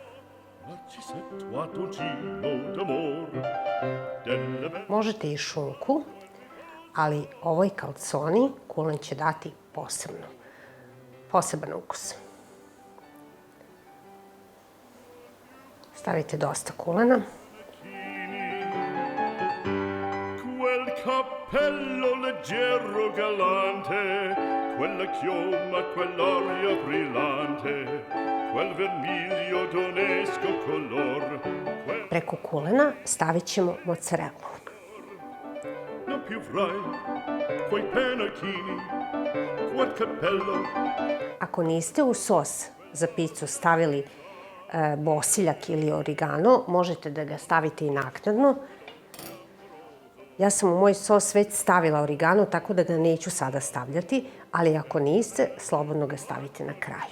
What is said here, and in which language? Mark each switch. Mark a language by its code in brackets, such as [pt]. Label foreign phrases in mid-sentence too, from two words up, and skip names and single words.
[sr] Možete i šunku, ali ovoj kalconi kulen će dati poseban ukus. Stavite dosta kulena. [it] Cappello leggero galante, quella chioma, quell'aria brillante, quel vermiglio d'onesco color. [sr] Preko kulena stavit ćemo mozzarellu. [it] Non più frai quei pennacchini, quel cappello. [sr] Ako niste u sos za picu stavili bosiljak ili origano, možete da ga stavite i naknadno. Ja sam u moj sos već stavila origano, tako da ga neću sada stavljati, ali ako niste, slobodno ga stavite na kraju.